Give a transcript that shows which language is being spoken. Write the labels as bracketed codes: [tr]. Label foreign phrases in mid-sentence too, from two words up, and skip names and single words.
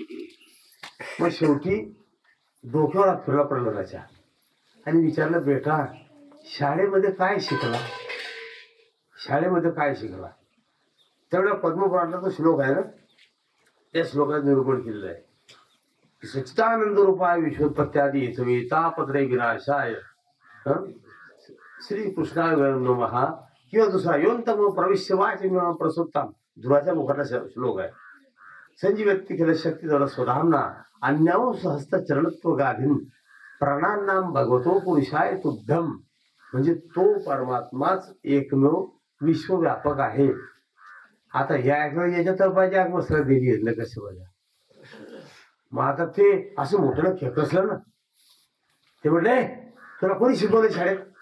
[mr] मग शेवटी डोक्यावर हात फिरला प्रल्हादाच्या आणि विचारलं, बेटा शाळेमध्ये काय शिकला, शाळेमध्ये काय शिकला. तेवढ्या पद्मपुराणाचा तो श्लोक आहे ना, त्या श्लोकात निरूपण केलेलं आहे. [sa] सच्चिदानंद रूपाय विश्वोत्पत्त्यादी हेतवे तापत्रय विनाशाय श्री कृष्णाय नमः. [mr] किंवा दुसरा [sa] योन्तम प्रविश्य वाचमिमां प्रसुप्तां, [mr] ध्रुवाच्या मुखातला श्लोक आहे. [sa] संजीव्यक्ती केलं शक्ती जरा स्वधामना अन्याव सहस्त चरणत्व गाधीन प्राणांनां भगवतो पुरुषाय तुभ्यम. [mr] म्हणजे तो परमात्माच एकमेव विश्वव्यापक आहे. आता याच्या तरपाची आग मसरा दिली आहे कसं बघा. मग आता ते असं मोठं खेकसलं ना. ते म्हटले तुला कोणी शिकवलं शाळेत.